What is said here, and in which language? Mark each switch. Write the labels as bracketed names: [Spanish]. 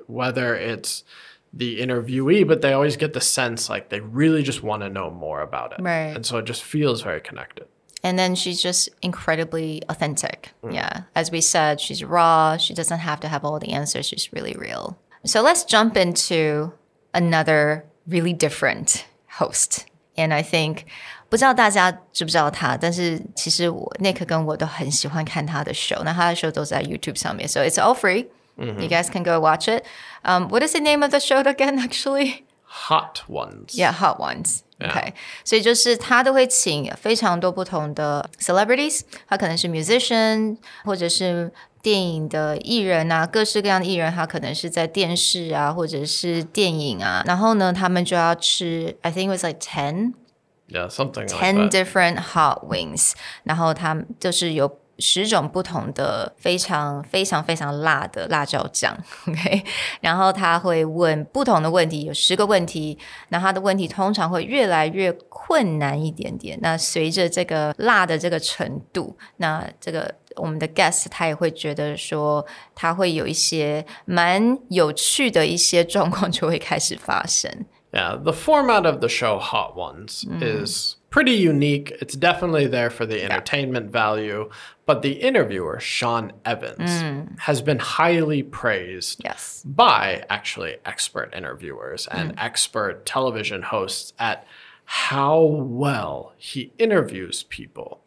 [English] Whether it's the interviewee, but they always get the sense like they really just want to know more about it. Right. And so it just feels very connected. And then she's just incredibly authentic. Yeah. As we said, she's raw. She doesn't have to have all the answers. She's really real. So let's jump into another really different host. And I think [Chinese] 不知道大家知不知道他，但是其实Nick 跟我都很喜欢看他的 show。那他的 show 都在 YouTube 上面 [English] ，so it's all free. You guys can go watch it. What is the name of the show again? Actually, Hot Ones. Yeah, Hot Ones. Okay. [Chinese] 所以就是他都会请非常多不同的 celebrities， 他可能是 musician， 或者是电影的艺人啊，各式各样的艺人，他可能是在电视啊，或者是电影啊。然后呢，他们就要吃 [English] I think it was like 10 something like 10 that. different hot wings. [Chinese] 然后他们就是有10种不同的非常非常非常辣的辣椒酱 OK 然后他会问不同的问题，有10个问题，那他的问题通常会越来越困难一点点，那随着这个辣的这个程度，那这个我们的 guest 他也会觉得说他会有一些蛮有趣的一些状况就会开始发生。 [English] Yeah, the format of the show Hot Ones is pretty unique. It's definitely there for the entertainment value, but the interviewer, Sean Evans, has been highly praised by actually expert interviewers and expert television hosts at how well he interviews people.